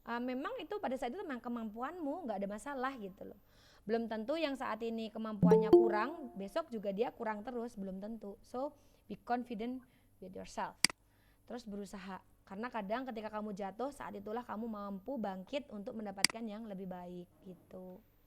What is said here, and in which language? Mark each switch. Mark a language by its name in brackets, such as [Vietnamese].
[Indonesian] Memang itu pada saat itu memang kemampuanmu, gak ada masalah gitu loh. Belum tentu yang saat ini kemampuannya kurang, besok juga dia kurang terus, belum tentu. [English] So, be confident with yourself. [Indonesian] Terus berusaha. Karena kadang ketika kamu jatuh, saat itulah kamu mampu bangkit untuk mendapatkan yang lebih baik gitu.